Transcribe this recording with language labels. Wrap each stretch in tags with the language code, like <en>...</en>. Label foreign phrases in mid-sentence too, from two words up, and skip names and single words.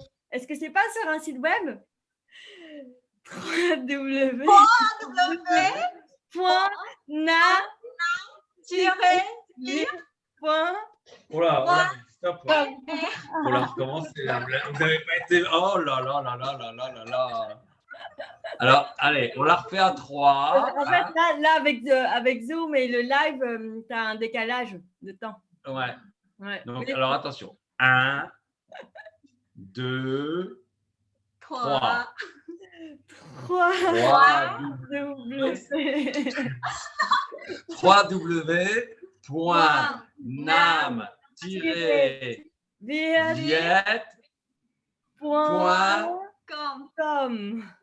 <fr>Est-ce que c'est pas sur un site web? www.na-. Voilà, stop. Faut la recommencer. Vous n'avez pas été. Oh là là là là là là là là. Alors, allez, on la refait à 3. En fait, là avec Zoom et le live, tu as un décalage de temps. Ouais. Donc, alors attention. 1, 2, 3. 3w.nam-viet.com.</fr>